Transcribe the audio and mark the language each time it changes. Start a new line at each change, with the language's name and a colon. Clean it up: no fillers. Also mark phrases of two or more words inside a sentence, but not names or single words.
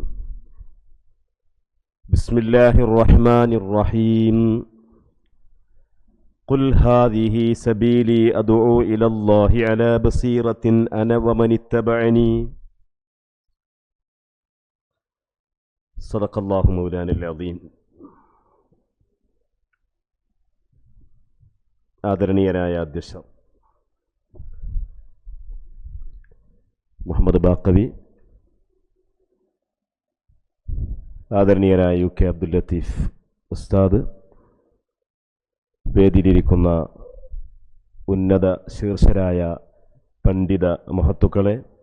Arabic: بسم الله الرحمن الرحيم. قل هذه سبيلي أدعو إلى الله على بصيرة أنا ومن اتبعني. صدق الله مولانا العظيم.
Malayalam: ആദരണീയരായ അധ്യക്ഷൻ മുഹമ്മദ് ബാക്കവി, ആദരണീയരായ UK അബ്ദുൽ ലത്തീഫ് ഉസ്താദ്, വേദിയിലിരിക്കുന്ന ഉന്നത ശീർഷരായ പണ്ഡിത മഹത്തുക്കളെ,